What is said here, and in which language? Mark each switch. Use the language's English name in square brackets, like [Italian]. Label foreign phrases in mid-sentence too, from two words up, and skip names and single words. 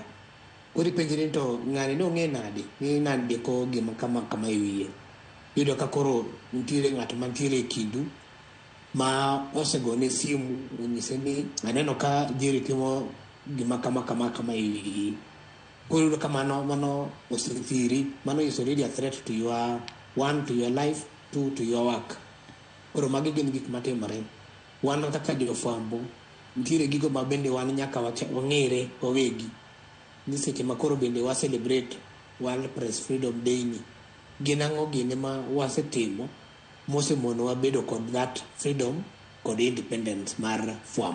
[Luo (Kenya and Tanzania)] Koro ipenjri to ng'ani no ng'e nade ni ndiko gima kama e wiye. Iyudo ka koro nitiere ng'at mantiere e kindu ma osegone simu onyise ni aneno ka Jerry timo gima kama e wiyi. Koro kamano osethiri, mano [English] is already a threat to your to your life, to your work. [Luo (Kenya and Tanzania)] Koro magi gin gik matimore. Wan kaka jofwambo nitiere gigo ma bende wan nyaka wang'ere wawegi ni seche ma koro bende wa celebrate World Press Freedom Day ni gin ang'o gine ma wasetimo mosemono wabedo kod [English] that freedom [Luo (Kenya and Tanzania)] kod independence mar fwambo.